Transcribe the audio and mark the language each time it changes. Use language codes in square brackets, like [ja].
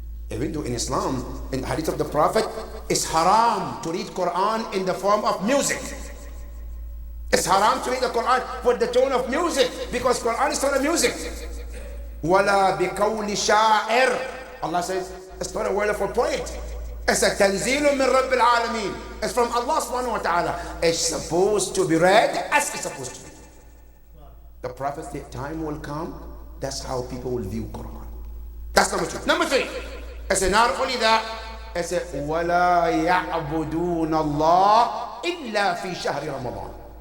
[en] Even though in Islam, in the hadith of the Prophet, it's haram to read Quran in the form of music. It's haram to read the Quran with the tone of music because Quran is tone of music. [ar] وَلَا بِقَوْلِ شَاعِرٍ. [en] Allah says, it's not a word of a poet. It's a [ar] تنزيل من رب العالمين. [en] It's from Allah subhanahu wa ta'ala. It's supposed to be read as it's supposed to be. The Prophet said, time will come, that's how people will view Quran. That's number two. Number three, I said, not only that, I said, [ar] وَلَا يَعْبُدُونَ اللَّهِ إِلَّا فِي شَهْرِ رَمَضَانِ.